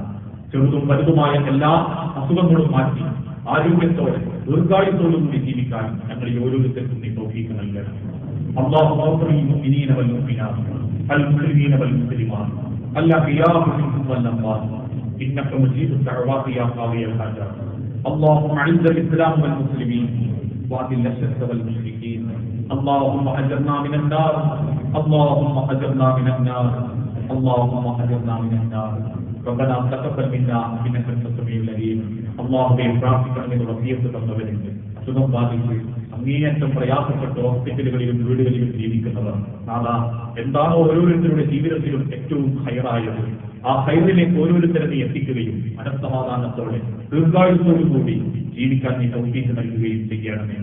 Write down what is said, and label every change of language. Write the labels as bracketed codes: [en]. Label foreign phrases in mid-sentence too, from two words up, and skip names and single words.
[ml] ചെറുതും വലുതുമായ എല്ലാ അസുഖങ്ങളും മാറ്റി ആരോഗ്യത്തോടെ ദീർഘായുത്തോടും കൂടി ജീവിക്കാൻ ഞങ്ങൾ ഈ ഓരോരുത്തർക്കും നീ തൗഫീഖ് നൽകണം. [ar] الله أكبر مؤمنين والمؤمنات المسلمين والمسلمات الأحياء منهم والأموات إنك مجيب الدعوات يا قاضي الحاجات. اللهم اعز الاسلام والمسلمين واذل الشرك والمشركين. اللهم اجرنا من النار. اللهم اجرنا من النار. اللهم اجرنا من النار. ربنا تقبل منا انك انت السميع العليم. [ml] اللهم പ്രാർത്ഥിക്കണമെന്ന് വസിയത്ത് തന്നവരുണ്ട്. അസുഖം ബാധിച്ച് അങ്ങേയറ്റം പ്രയാസപ്പെട്ട് ഹോസ്പിറ്റലുകളിലും വീടുകളിലും ജീവിക്കുന്നവർ നാദാ എന്താണോ ഓരോരുത്തരുടെ ജീവിതത്തിലും ഏറ്റവും ഹൈറായത് ആ ഹൈറിലേക്ക് ഓരോരുത്തരെ നീ എത്തിക്കുകയും മനസ്സമാധാനത്തോടെ ദീർഘായുസ്സോടുകൂടി ജീവിക്കാൻ നീ തൗഫീഖ് നൽകുകയും ചെയ്യണമേ.